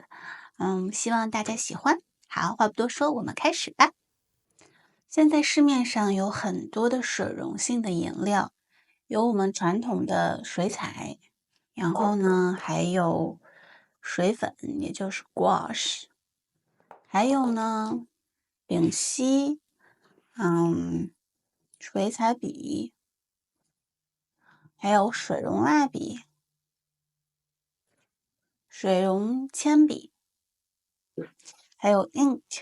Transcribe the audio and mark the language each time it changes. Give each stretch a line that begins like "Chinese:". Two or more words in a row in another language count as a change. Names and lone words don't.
Chinese: 希望大家喜歡。好，話不多說，我們開始吧。現在市面上有很多的水溶性的顏料，有我們傳統的水彩，然後呢還有水粉，也就是 gouache，還有呢丙烯。水彩筆，還有水溶蠟筆、水溶鉛筆，還有 ink。